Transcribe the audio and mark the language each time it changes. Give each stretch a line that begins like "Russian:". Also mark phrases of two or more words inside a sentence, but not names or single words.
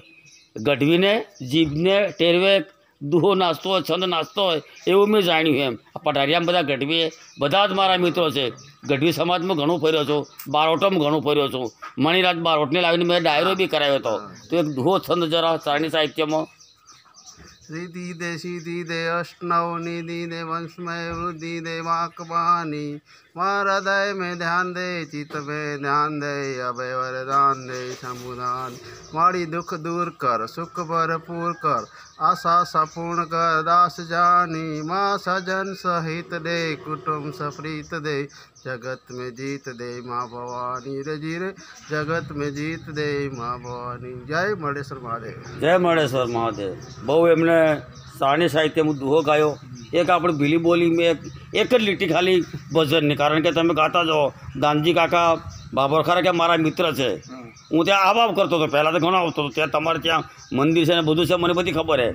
Gujarati: ગઢવીને જીભને ટેરવે દુહો નાચતો હોય, છંદ નાચતો હોય એવું મેં જાણ્યું. એમ આ પટારિયામાં બધા ગઢવી બધા જ મારા મિત્રો છે. ગઢવી સમાજમાં ઘણું ફર્યો છું, બારોટમાં ઘણું ફર્યો છું. મણિરાજ બારોટને લાવીને મેં ડાયરો બી કરાવ્યો હતો. તો એક દુહો છંદ જરા ચારણી સાહિત્યમાં.
Braj: रिधि दे सीधी दे अष्टनव निधि दे वंशमय वृद्धि दे वाकबानी माँ हृदय में ध्यान दे चित्त में ध्यान दे अभय वरदान दे समुदान माड़ी दुख दूर कर सुख भरपूर कर आशा सपूर्ण कर दास जानी माँ सजन सहित दे कुटुंब सप्रीत दे जगत में जीत दे माँ भवानी रे जी रे जगत में जीत दे माँ भवानी.
Hindi: जय मणेश्वर महादेव.
Gujarati: જય મળેશ્વર મહાદેવ. બહુ એમને ચારણી સાહિત્યમાં દુહો ગાયો. એક આપણે ભીલી બોલી મેં એક જ લીટી ખાલી ભજનની, કારણ કે તમે ગાતા જાઓ. દાનજી કાકા બાબરખરા કે મારા મિત્ર છે. હું ત્યાં આવાવ કરતો હતો પહેલાં, તો ઘણો આવતો હતો. ત્યાં તમારે ત્યાં મંદિર છે ને બધું છે, મને બધી ખબર છે.